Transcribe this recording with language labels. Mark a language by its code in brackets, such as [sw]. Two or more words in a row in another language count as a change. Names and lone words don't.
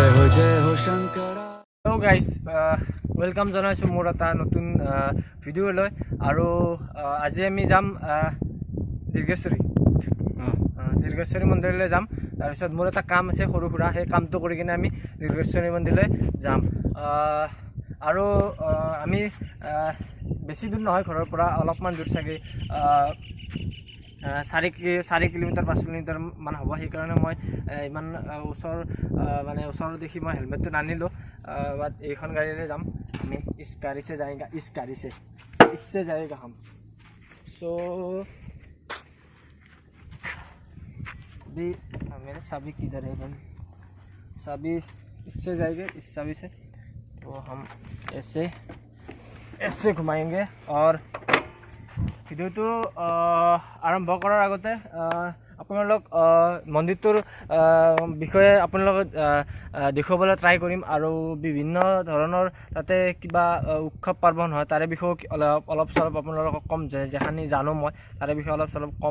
[en] Hello guys, welcome [as] জনাইছো মোৰ এটা নতুন ভিডিঅ'লৈ আৰু আজি আমি যাম দীৰ্ঘেশ্বৰী মন্দিৰলৈ যাম। তাৰপিছত মোৰ এটা কাম আছে সৰু সুৰা, সেই কামটো কৰি কিনে আমি দীৰ্ঘেশ্বৰী মন্দিৰলৈ যাম। আৰু আমি বেছি দূৰ নহয়, ঘৰৰ পৰা অলপমান দূৰ চাগে 4 কিলোমিটাৰ 5 কিলোমিটাৰ মান হ'ব। সেইকাৰণে মই ইমান ওচৰ দেখি মই হেলমেটটো নানিলোঁ। বাট এইখন গাড়ীৰে যাম আমি। [hi] इस गाड़ी से इससे जाएगा हम। सो मेरे चाबी किधर है? चाबी इससे जाएंगे, इस चाबी से। तो हम ऐसे घुमाएंगे। [as] और ভিডিঅ'টো আৰম্ভ কৰাৰ আগতে আপোনালোক মন্দিৰটোৰ বিষয়ে আপোনালোকক দেখুৱাবলৈ ট্ৰাই কৰিম আৰু বিভিন্ন ধৰণৰ তাতে কিবা উৎসৱ পাৰ্বণ হয় তাৰে বিষয়েও অলপ চলপ আপোনালোকক ক'ম, যেখানি জানো মই তাৰে বিষয়ে অলপ চলপ ক'ম।